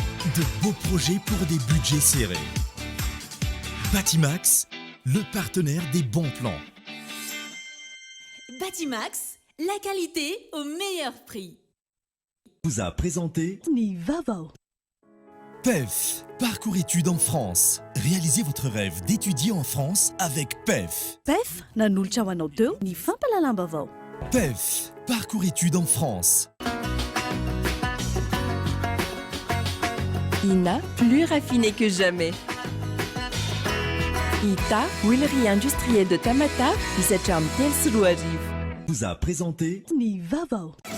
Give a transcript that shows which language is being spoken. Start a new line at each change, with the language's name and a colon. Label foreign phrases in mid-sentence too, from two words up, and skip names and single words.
French: de beaux projets pour des budgets serrés. Batimax, le partenaire des bons plans. Batimax, la qualité au meilleur prix. Vous a présenté Nivavo. PEF, parcours études en France. Réalisez votre rêve d'étudier en France avec PEF.
Malagasy: PEF, nanolotra ho anao teo ny fampalalam-bavao.
French: PEF, parcours études en France. INA, plus raffiné que jamais. ITA, huilerie industrielle de Tamata, Isacham Telsruariv. Vous a présenté Nivavo.